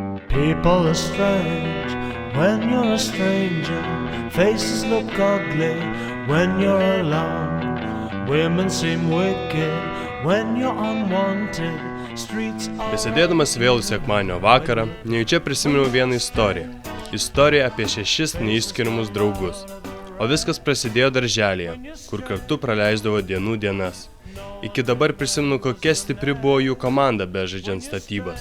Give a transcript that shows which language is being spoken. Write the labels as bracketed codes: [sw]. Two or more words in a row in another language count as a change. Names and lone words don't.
[en] People are strange when you're a stranger. Faces look ugly when you're alone. Women seem wicked when you're unwanted. Streets are... [lt] Besėdėdamas vėlų sekmadienio vakarą, nejučia prisiminiau vieną istoriją. Istorija apie 6 neišskiriamus draugus. O viskas prasidėjo darželyje, kur kartu praleisdavo dienų dienas. Iki dabar prisimenu, kokia stipri buvo jų komanda bežaidžiant statybas.